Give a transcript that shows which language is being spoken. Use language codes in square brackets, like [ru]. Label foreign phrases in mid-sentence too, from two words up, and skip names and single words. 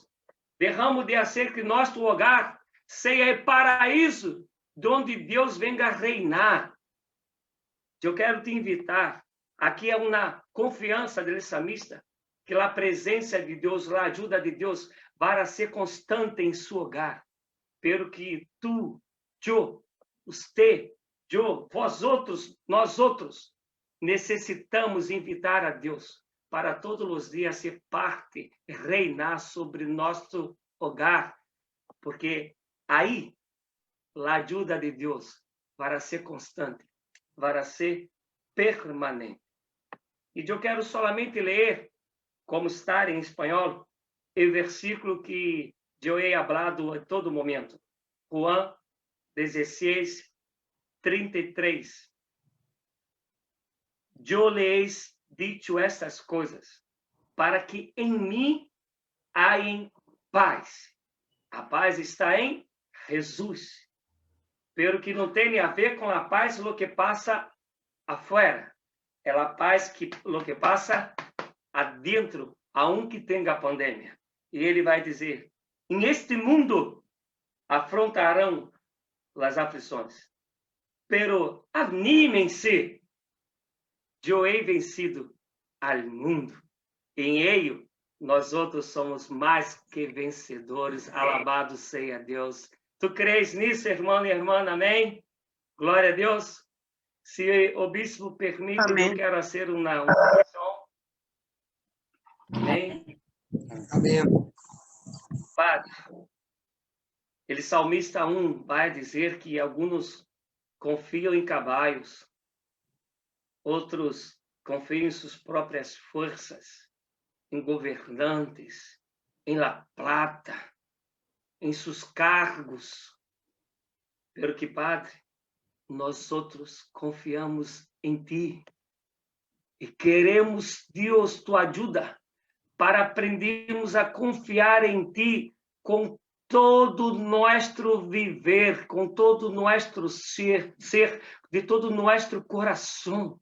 [pt] Deixamos de fazer que nosso lugar seja o paraíso, onde Deus venga reinar. Eu quero te invitar, aqui é uma confiança do salmista, que a presença de Deus, a ajuda de Deus, vai ser constante em seu hogar. [es] Pero que tu, [pt] eu, você, eu, vós outros, nós outros, necessitamos invitar a Deus para todos os dias ser parte, reinar sobre nosso hogar, porque aí a ajuda de Deus vai ser constante, vai ser permanente. E eu quero solamente ler, como está em espanhol, o versículo que eu [es] he hablado [pt] a todo momento. Juan 16:33. Eu lhes [es] dicho estas [pt] coisas, para que em mim haja paz. A paz está em Jesus. Pero que não tem a ver com a paz [es] lo que [pt] passa afuera. É a paz que [es] lo que [pt] passa adentro, aunque tenha a pandemia. E ele vai dizer, em este mundo afrontarão as aflições, [es] pero anímense, eu he vencido al mundo. [pt] Em ele, nós outros somos mais que vencedores. Alabado seja Deus. [es] Tu crees nisso, irmão e irmã? [pt] Amém? Glória a Deus. Se o bispo permite, Amém. eu quero fazer uma oração. Amém? Amém. Padre, o salmista 1 vai dizer que alguns confiam em cavalos, outros confiam em suas próprias forças, em governantes, em [es] la plata, [pt] em seus cargos. [es] Pero que, Padre, [pt] nós outros confiamos em Ti e queremos, Deus, Tua ajuda para aprendermos a confiar em Ti com todo o nosso viver, com todo o nosso ser, de todo o nosso coração.